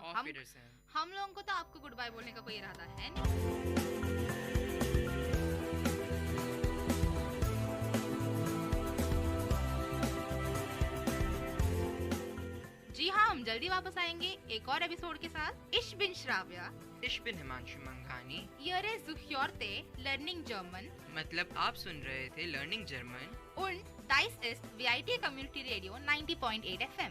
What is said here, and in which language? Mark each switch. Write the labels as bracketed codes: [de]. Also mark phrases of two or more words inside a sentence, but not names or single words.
[hi] ऑफ फीडर से हैं। हम लोगों को तो आपको [en] good bye [hi] बोलने का कोई इरादा है नहीं। जी हाँ, हम जल्दी वापस आएंगे एक और एपिसोड के साथ। [de] Ich bin Shravya। Ich bin हिमांशु मंघानी। Ihr zuhörte Learning German। [hi] मतलब आप सुन रहे थे लर्निंग जर्मन। [de] Und dies ist VIT Community Radio 90.8 FM।